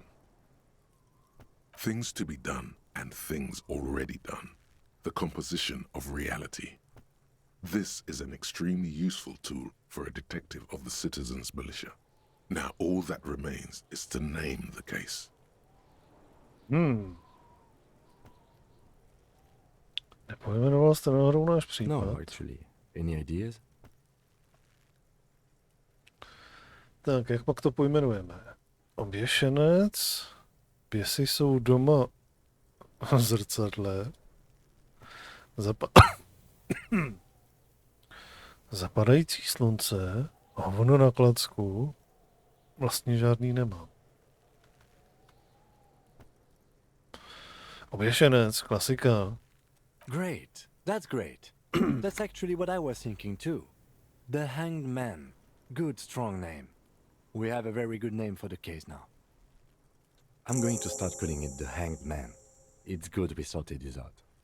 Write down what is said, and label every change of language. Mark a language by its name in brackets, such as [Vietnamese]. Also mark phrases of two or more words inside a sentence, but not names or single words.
[English] Things to be done and things already done. The composition of reality. This is an extremely useful tool for a detective of the citizens' militia. Now all that remains is to name the case. [Czech] Nepojmenoval jste náhodou náš případ? [English] No, actually. Any ideas? [Czech] Tak, jak pak to pojmenujeme? Oběšenec, pěsi jsou doma v zrcadle, zapadající slunce, hovno na klacku, vlastně žádný nemám. Oběšenec, klasika. [English] Great, that's great. That's actually what I was thinking too. The Hanged Man. Good, strong name. We have a very good name for the case now. I'm going to start calling it the Hanged Man. It's good we sorted this out.